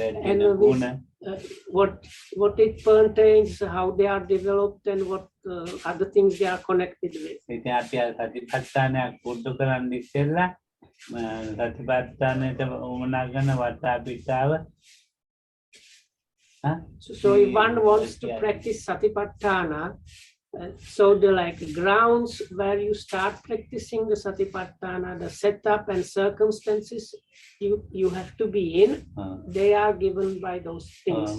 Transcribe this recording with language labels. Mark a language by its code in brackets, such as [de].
[en] And what it pertains, how they are developed, and what other things they are connected with. [si] Satipatthanayak පුරුදු කරන්න ඉස්සෙල්ලා සතිපට්ඨානයට උමනා කරන වටාපිටාව. [en] So if one wants to practice Satipatthana, so the like grounds where you start practicing the Satipatthana, the setup and circumstances you have to be in, they are given by those things.